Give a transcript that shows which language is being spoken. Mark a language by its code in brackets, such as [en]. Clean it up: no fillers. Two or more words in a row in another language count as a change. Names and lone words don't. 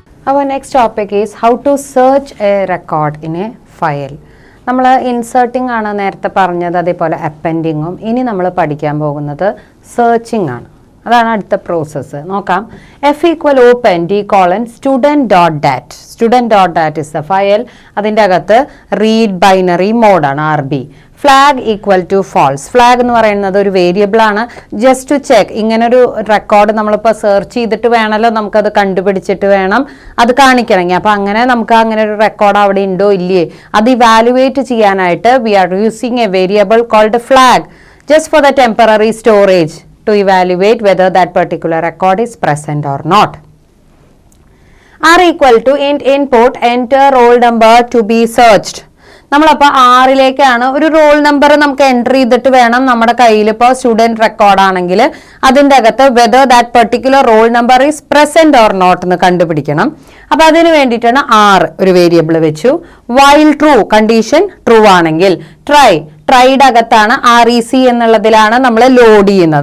[en] Our next topic is how to search a record in a file. [ml] നമ്മൾ ഇൻസേർട്ടിംഗ് ആണ് നേരത്തെ പറഞ്ഞത്, അതേപോലെ അപ്പെൻഡിങ്ങും. ഇനി നമ്മൾ പഠിക്കാൻ പോകുന്നത് സെർച്ചിങ് ആണ്. അതാണ് അടുത്ത പ്രോസസ്സ്. നോക്കാം. [en] F = open d : student.dat. student.dat is the file. [ml] അതിൻ്റെ അകത്ത് [en] read binary [ml] മോഡാണ് RB. [en] ഫ്ലാഗ് = false. [ml] ഫ്ലാഗ് എന്ന് പറയുന്നത് ഒരു വേരിയബിൾ ആണ്. [en] just to check, [ml] ഇങ്ങനൊരു റെക്കോർഡ് നമ്മളിപ്പോൾ സെർച്ച് ചെയ്തിട്ട് വേണമല്ലോ നമുക്കത് കണ്ടുപിടിച്ചിട്ട് വേണം അത് കാണിക്കണമെങ്കിൽ. അപ്പോൾ അങ്ങനെ നമുക്ക് അങ്ങനെ ഒരു റെക്കോർഡ് അവിടെ ഉണ്ടോ ഇല്ലേ അത് ഇവാലുവേറ്റ് ചെയ്യാനായിട്ട് [en] we are using a variable called flag just for the temporary storage to evaluate whether that particular record is present or not. R = int input enter roll number to be searched. [ml] നമ്മളപ്പോൾ ആറിലേക്കാണ് ഒരു [en] roll number [ml] നമുക്ക് എൻ്റർ ചെയ്തിട്ട് വേണം നമ്മുടെ കയ്യിൽ ഇപ്പോൾ [en] student record [ml] ആണെങ്കിൽ അതിൻ്റെ അകത്ത് [en] whether that particular roll number is present or not [ml] എന്ന് കണ്ടുപിടിക്കണം. അപ്പോൾ അതിന് വേണ്ടിയിട്ടാണ് ആർ ഒരു വേരിയബിൾ വെച്ചു. [en] while true, condition true [ml] ആണെങ്കിൽ ട്രൈഡ് അകത്താണ് REC എന്നുള്ളതിലാണ് നമ്മൾ ലോഡ് ചെയ്യുന്നത്.